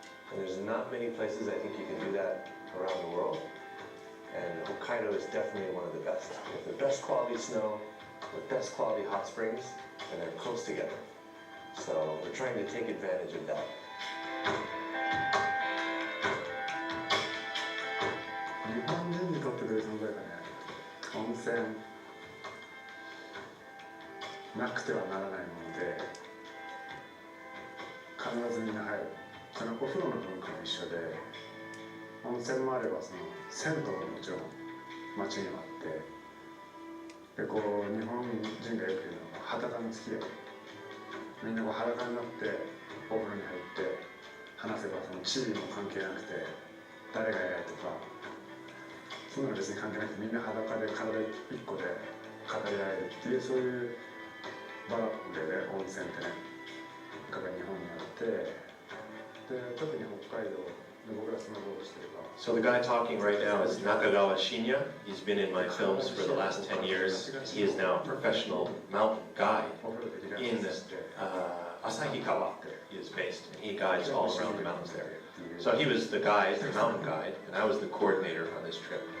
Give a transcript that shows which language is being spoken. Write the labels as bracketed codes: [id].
[en] And there's not many places I think you can do that around the world. And Hokkaido is definitely one of the best. We have the best quality snow, the best quality hot springs, and they're close together. So we're trying to take advantage of that. [ja] 日本人にとってくれる存在がね、温泉なくてはならないもので、必ずみんな入る。そのお風呂の文化も一緒で、温泉もあればその銭湯ももちろん街にはあって、でこう日本人がよく言うのは裸の付き合い。みんなこう裸になってお風呂に入って話せばその地位も関係なくて誰が偉いとか。そういうのは別に関係なくてみんな裸で体一個で語り合えるっていうそういう場でね温泉ってねが日本にあってで特に北海道で僕らスノーボードしてるから [en] So the guy talking right now is Nakagawa Shinya. He's been in my films for the last 10 years. He is now a professional mountain guide in Asahikawa. He is based, and he guides all around the mountains there. So he was the guide, the mountain guide, and I was the coordinator on this trip.